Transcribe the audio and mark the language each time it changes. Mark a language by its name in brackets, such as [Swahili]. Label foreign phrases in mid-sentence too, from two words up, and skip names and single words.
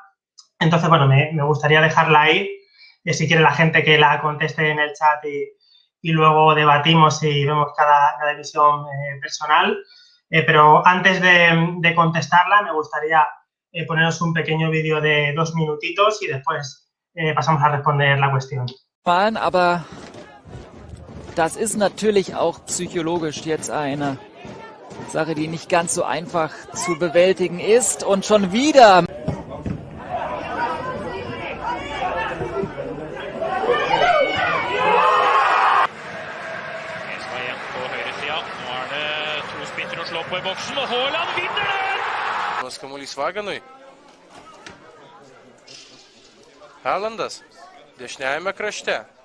[Spanish] Entonces, bueno, me gustaría dejarla ahí. Si quiere la gente que la conteste en el chat y luego debatimos y vemos cada visión personal. Pero antes de contestarla, me gustaría poneros un pequeño vídeo de 2 minutitos y después pasamos a responder la cuestión. [German] Aber das ist natürlich auch psychologisch jetzt eine Sache, die nicht ganz so einfach zu bewältigen ist. Und schon wieder. [Lithuanian] Nors kamuolys Vaganui. Haalandas dešiniajame krašte.